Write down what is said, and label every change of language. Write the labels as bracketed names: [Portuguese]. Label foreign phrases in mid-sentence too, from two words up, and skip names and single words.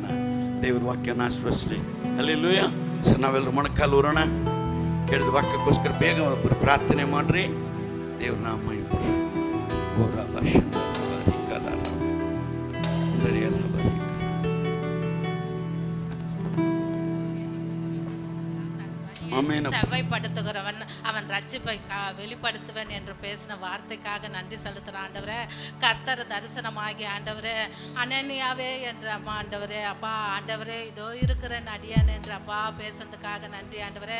[Kannada] ದೇವ್ರ ವಾಕ್ಯನ ಆಶ್ವಾಸಲಿ. ಹಲ್ಲೆಲೂಯಾ. ಸರ್, ನಾವೆಲ್ಲರೂ ಮೊಣಕಾಲು ಊರೋಣ. ಕೇಳಿದ ವಾಕ್ಯಕ್ಕೋಸ್ಕರ ಬೇಗ ಒಬ್ಬರು ಪ್ರಾರ್ಥನೆ ಮಾಡ್ರಿ. ದೇವ್ರ ನಾಮ ಮಹಿಮೆ. ಓರ ಭಾಷಣ [Tamil] செவ்வாய்ப்படுத்துகிறவன் அவன் ரட்சிப்பை வெளிப்படுத்துவன் என்று பேசின வார்த்தைக்காக நன்றி செலுத்துகிற ஆண்டவரே. கர்த்தர் தரிசனமாகி ஆண்டவரே, அனனியாவே என்ற அம்மா ஆண்டவரே, அப்பா ஆண்டவரே இதோ இருக்கிறேன் அடியான் என்று அப்பா பேசுறதுக்காக நன்றி ஆண்டவரே.